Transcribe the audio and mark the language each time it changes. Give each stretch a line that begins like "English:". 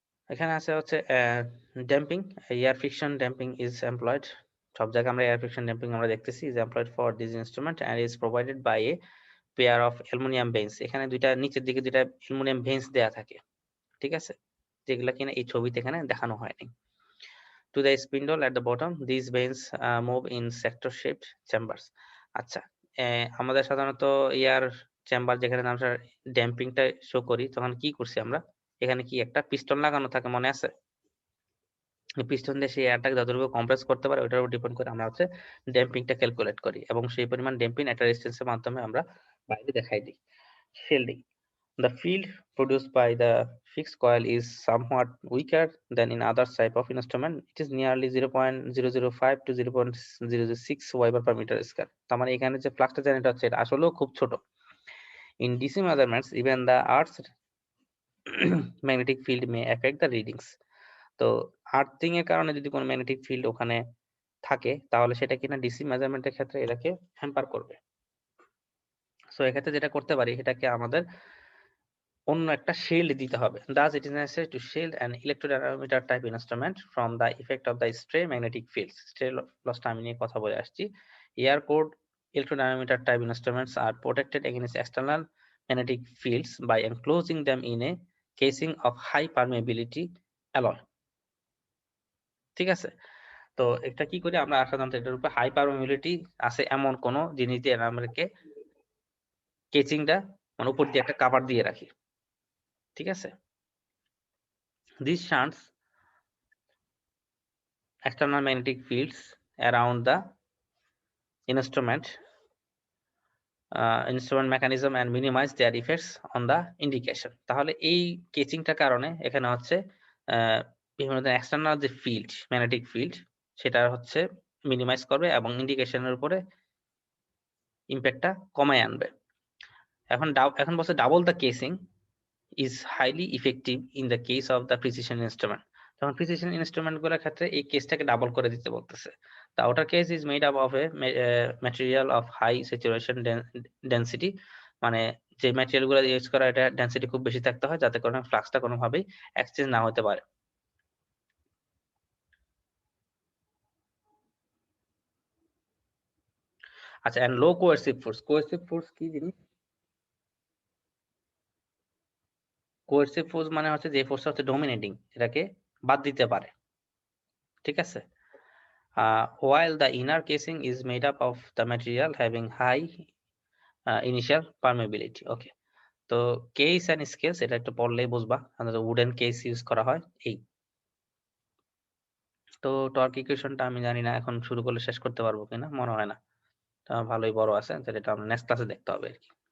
Bangla: এখানে আছে হচ্ছে damping.
English: Air friction damping is employed.
Bangla: সব জায়গায় আমরা এয়ার ফ্রিকশন ড্যাম্পিং আমরা দেখতেছি,
English: Is employed for this instrument and is provided by a pair of aluminium bench.
Bangla: এখানে দুইটা নিচের দিকে দুইটা অ্যালুমিনিয়াম বেঞ্চ দেয়া থাকে, ঠিক আছে, যেগুলা কিনা এই ছবিতে এখানে দেখানো হয়নি।
English: To the spindle at the bottom, these vanes move in sector shaped chambers.
Bangla: আচ্ছা, আমাদের সাধারণত এয়ার চেম্বার যেখানে আমরা ড্যাম্পিংটা শো করি তখন কি করছি আমরা, এখানে কি একটা পিস্টন লাগানো থাকে মনে আছে, পিস্টন দিয়ে সেই এয়ারটাকে যতটুকু কম্প্রেস করতে পারে ওটার উপর ডিপেন্ড করে আমরা হচ্ছে ড্যাম্পিংটা ক্যালকুলেট করি, এবং সেই পরিমাণ ড্যাম্পিং একটা রেজিস্ট্যান্সের মাধ্যমে আমরা বাইরে দেখাই দিই।
English: Shielding, the field produced by the fixed coil is somewhat weaker than in other type of instrument. It is nearly 0.005 to 0.006 Weber per meter square.
Bangla: তার মানে এখানে যে ফ্লাক্সটা জেনারেট হচ্ছে এটা আসলেও খুব ছোট।
English: In DC measurements, even the Earth's magnetic field may affect the readings.
Bangla: তো আর্থিং এর কারণে যদি কোনো ম্যাগনেটিক ফিল্ড ওখানে থাকে তাহলে সেটা কিনা ডিসি মেজারমেন্টের ক্ষেত্রে এটাকে হ্যাম্পার করবে। সো এক্ষেত্রে যেটা করতে পারি সেটাকে আমাদের অন্য একটা শিল্ড দিতে হবে।
English: Thus it is necessary to shield an electrodynamometer type instrument from the effect of the stray magnetic fields.
Bangla: Stray loss আমি নিয়ে কথা বলে আসছি।
English: Air core electrodynamometer type instruments are protected against external magnetic fields by enclosing them in a casing of high permeability alloy.
Bangla: ঠিক আছে। তো এটা কি করি আমরা, সাধারণত এটার উপরে হাই পারমিবিলিটি আছে এমন কোন জিনিস দিয়ে আমাদেরকে কেচিংটা মানে উপর দিয়ে একটা কাভার দিয়ে রাখি। ঠিক আছে।
English: This shunts external magnetic fields around the instrument instrument mechanism and minimize their effects on the indication.
Bangla: তাহলে এই কেচিংটার কারণে এখানে হচ্ছে বিভিন্ন ধরনের এক্সটার্নাল যে ফিল্ড ম্যাগনেটিক ফিল্ড সেটা হচ্ছে মিনিমাইজ করবে এবং ইন্ডিকেশনের উপরে ইম্প্যাক্টটা কমায় আনবে। এখন বলছে
English: Double the casing is highly effective in the case of the precision instrument.
Bangla: তখন প্রিসিশন ইনস্ট্রুমেন্ট গুলোর ক্ষেত্রে এই কেসটাকে ডাবল করে দিতে বলতেছে।
English: The outer case is made up of a material of high saturation density,
Bangla: মানে যে ম্যাটেরিয়াল গুলো ইউজ করা এটা ডেনসিটি খুব বেশি থাকতে হয় যাতে করে ফ্লাক্সটা কোনোভাবেই এক্সচেঞ্জ না হতে পারে। আচ্ছা, and low coercive force. Coercive force কি জিনিস? কোয়ার্সিভ ফোর্স মানে হচ্ছে যে ফোর্সটা হচ্ছে ডমিনেটিং, এটাকে বাদ দিতে পারে। ঠিক আছে।
English: While the inner casing is made up of the material having high initial permeability.
Bangla: Okay, তো কেস এন্ড স্কেলস এটা একটু পড়লেই বুঝবা, উডেন কেস ইউজ করা হয় এই। তো টর্ক ইকুয়েশনটা আমি জানি না এখন শুরু করলে শেষ করতে পারবো কিনা, মনে হয় না। তা ভালোই বড় আছে, তাহলে এটা আমরা নেক্সট ক্লাসে দেখতে হবে আরকি।